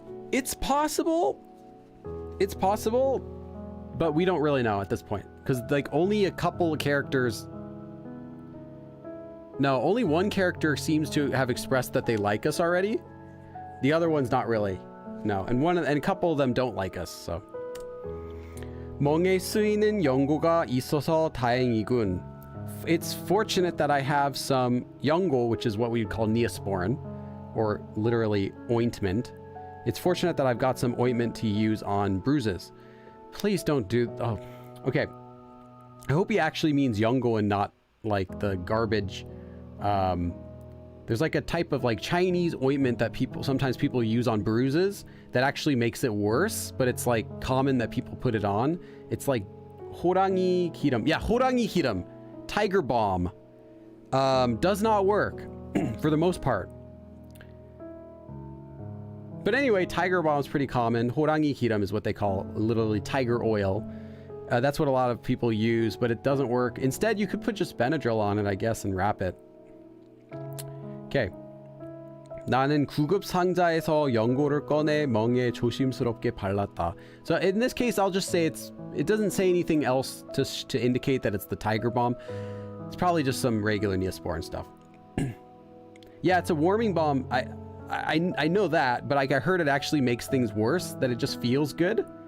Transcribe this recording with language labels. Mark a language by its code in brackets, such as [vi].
[en] It's possible. It's possible, but we don't really know at this point. Because, like, only a couple of characters... No, only one character seems to have expressed that they like us already. The other one's not really. No, and a couple of them don't like us, so. [ko] 멍에 쓰이는 연고가 있어서 다행이군. [en] It's fortunate that I have some 연고, which is what we would call Neosporin, or literally ointment. It's fortunate that I've got some ointment to use on bruises. Please don't do... Oh, okay. I hope he actually means 연고 and not like the garbage... There's like a type of like Chinese ointment that sometimes people use on bruises that actually makes it worse, but it's like common that people put it on. It's like [ko] 호랑이 기름. [en] Yeah, [ko] 호랑이 기름. [en] Tiger balm. Does not work for the most part. But anyway, tiger balm is pretty common. [ko] 호랑이 기름 [en] is what they call literally tiger oil. That's what a lot of people use, but it doesn't work. Instead, you could put just Benadryl on it, I guess, and wrap it. Okay. [ko] 나는 구급 상자에서 연고를 꺼내 멍에 조심스럽게 발랐다. [en] So in this case, I'll just say it doesn't say anything else to indicate that it's the tiger balm. It's probably just some regular Neosporin stuff. Yeah, it's a warming balm. I know that, but like I heard it actually makes things worse, that it just feels good.